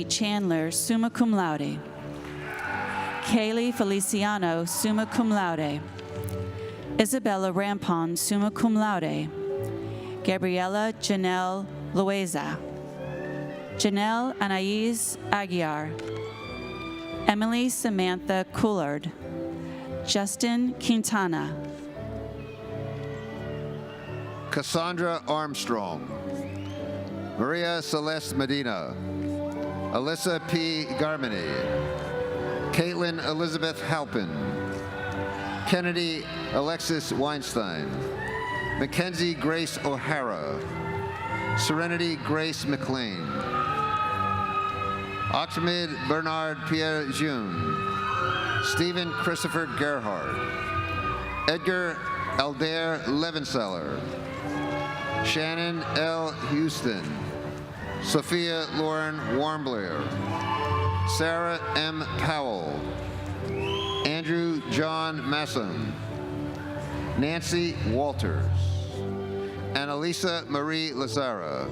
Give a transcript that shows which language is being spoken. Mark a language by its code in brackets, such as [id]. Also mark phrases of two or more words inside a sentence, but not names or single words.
[en] Chandler, [la] summa cum laude. [en] Kaylee Feliciano, [la] summa cum laude. [en] Isabella Rampon, [la] summa cum laude. [en] Gabriela Janelle Loaiza. Janelle Anais Aguiar. Emily Samantha Coulard. Justin Quintana. Cassandra Armstrong. Maria Celeste Medina. Alyssa P. Garmany. Caitlin Elizabeth Halpin. Kennedy Alexis Weinstein. Mackenzie Grace O'Hara. Serenity Grace McLean. Ahmed Bernard Pierre June. Stephen Christopher Gerhardt. Edgar Aldair Levenseller. Shannon L. Houston. Sophia Lauren Warmbler. Sarah M. Powell. Andrew John Masson. Nancy Walters. Annalisa Marie Lazara.